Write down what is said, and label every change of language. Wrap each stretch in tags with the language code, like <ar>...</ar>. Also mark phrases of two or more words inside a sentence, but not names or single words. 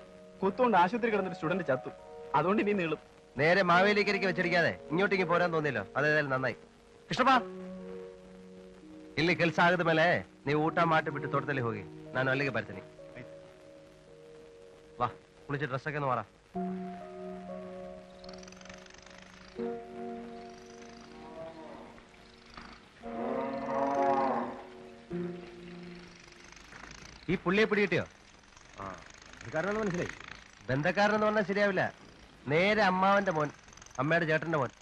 <ml>കുത്തുകൊണ്ട് ആശുപത്രി കിടന്നൊരു സ്റ്റുഡന്റ് ചത്തു. അതുകൊണ്ട് ഇനി നീളും. നേരെ മാവേലിക്കരയ്ക്ക് വെച്ചിരിക്കാതെ ഇങ്ങോട്ടേക്ക് പോരാൻ തോന്നിയല്ലോ, അതേതായാലും നന്നായി.</ml> <kn>കൃഷ്ണപ്പാ ಇಲ್ಲಿ ಕೆಲಸ ಆಗದ ಮೇಲೆ ನೀವು ಊಟ ಮಾಡಿ ಬಿಟ್ಟು ತೋಟದಲ್ಲಿ ಹೋಗಿ, ನಾನು ಅಲ್ಲಿಗೆ ಬರ್ತೀನಿ. ವಾ, ಕುಳಿಸಿ ಡ್ರೆಸ್ ಹಾಕೊಂಡು ಮಾರ.</kn> <ml>ഈ പുള്ളിയെ പിടികിട്ടിയോ? മനസ്സിലായി. ബന്ധക്കാരനെന്ന് പറഞ്ഞാൽ ശരിയാവില്ല. നേരെ അമ്മാവന്റെ മോൻ, അമ്മയുടെ ചേട്ടന്റെ മോൻ.</ml>